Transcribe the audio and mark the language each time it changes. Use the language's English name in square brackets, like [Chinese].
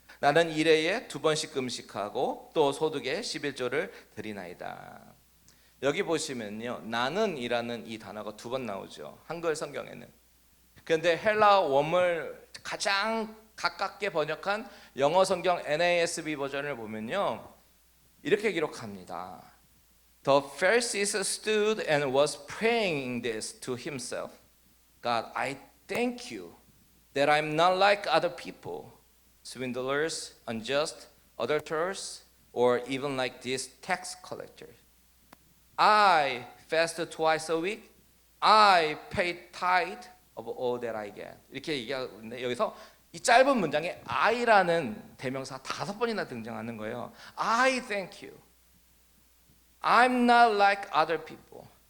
[Korean] 나는 일회에 2번씩 금식하고 또 소득의 11조를 드리나이다. 여기 보시면요, 나는 이라는 이 단어가 2번 나오죠, 한글 성경에는. 그런데 헬라 원문을 가장 가깝게 번역한 영어 성경 NASB 버전을 보면요, 이렇게 기록합니다. [English] The Pharisees stood and was praying this to himself. God, I thank you that I'm not like other people, swindlers, unjust, adulterers, or even like this tax collector. I fast twice a week. I pay tithe of all that I get. [Korean] 이렇게 얘기하고 있는데 여기서 이 짧은 문장에 I라는 대명사가 5번이나 등장하는 거예요. [English] I thank you. I'm not like other people.